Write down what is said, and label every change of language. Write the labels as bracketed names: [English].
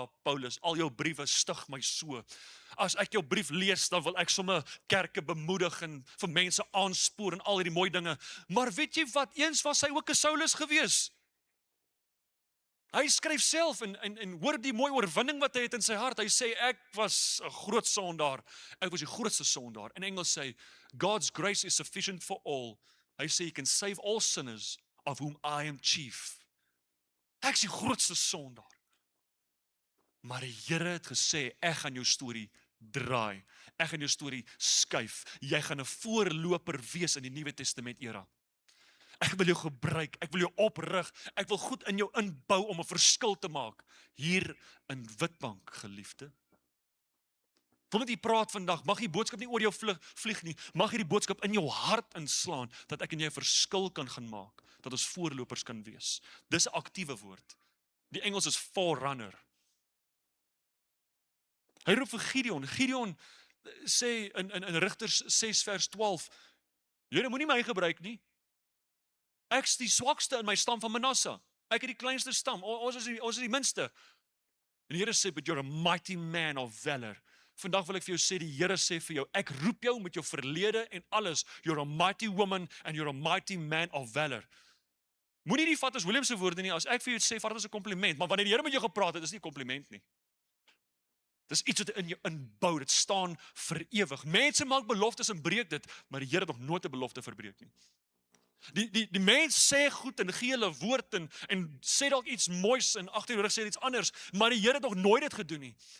[Afrikaans] Paulus, al jou briewe stig my so. As ek jou brief lees, dan wil ek sommer kerke bemoedig en vir mense aanspoor en al hierdie mooi dinge. Maar weet jy wat? Eens was hy ook 'n Saulus gewees. Hy skryf self en hoor die mooi oorwinning wat hy het in sy hart. Hy sê, ek was 'n groot sondaar. Ek was die grootste sondaar. In Engels sê, [English] God's grace is sufficient for all. [Afrikaans] Hy sê, [English] He can save all sinners, of whom I am chief. [Afrikaans] Ek is die grootste sondaar. Maar die Here het gesê, ek gaan jou storie draai. Ek gaan jou storie skuif. Jy gaan 'n voorloper wees in die Nuwe Testament era. Ek wil jou gebruik, ek wil jou oprig, ek wil goed in jou inbou om 'n verskil te maak. Hier in Witbank, geliefde. Kom met die praat vandag, mag die boodskap nie oor jou vlieg nie, mag hierdie boodskap in jou hart inslaan, dat ek en jy 'n verskil kan gaan maak, dat ons voorlopers kan wees. Dis 'n aktiewe woord. Die Engels is forerunner. Hy roep vir Gideon. Gideon sê in Rigters 6 vers 12, Here, moenie my gebruik nie. Ek's die swakste in my stam van Manasse. Ek het die kleinste stam. Ons is die minste. En die Here sê, [English] but you're a mighty man of valor. [Afrikaans] Vandag wil ek vir jou sê, die Here sê vir jou, ek roep jou met jou verlede en alles. [English] You're a mighty woman and you're a mighty man of valor. [Afrikaans] Moenie die vat as William se woorde nie. As ek vir jou sê, vat dit as 'n kompliment, maar wanneer die Here met jou gepraat het, is nie 'n kompliment nie. Dis iets wat in jou inbou, dit staan vir ewig. Mense maak beloftes en breek dit, maar die Here het nog nooit 'n belofte verbreek nie. Die mens sê goed en gee hulle woord en sê dalk iets moois en agter die rug sê iets anders, maar die Here het nog nooit dit gedoen nie.